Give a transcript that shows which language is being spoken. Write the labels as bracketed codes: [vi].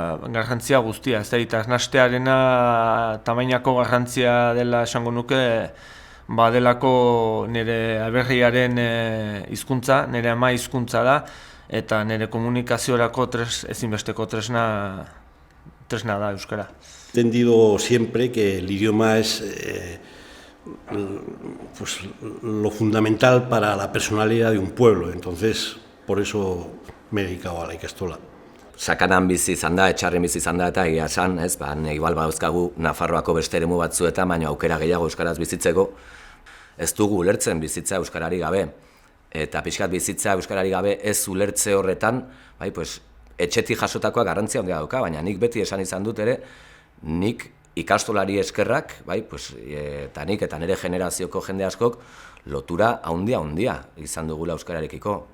[eu] Garrantzia guztia, ez da, arnastearena tamainako garrantzia dela esango nuke, badelako nire aberriaren hizkuntza, nire ama hizkuntza da, eta nire komunikaziorako ezinbesteko tresna da euskara. [es] He entendido siempre que el idioma es pues, lo fundamental para la personalidad de un pueblo, entonces por eso me he dedicado a la ikastola. [eu] Sakanan bizi izan da, etxarren bizi izan da eta egia esan, ez, igual bauzkagu Nafarroako beste eremu batzuetan, baina aukera gehiago euskaraz bizitzeko, ez dugu ulertzen bizitza euskarari gabe. Eta pixkat bizitza euskarari gabe ez ulertze horretan, bai, pues, etxetik jasotakoa garrantzia handia dauka, baina nik beti esan izan dut ere, nik ikastolari eskerrak, bai, pues, eta nik eta nire generazioko jende askok lotura handia izan dugula euskararekiko.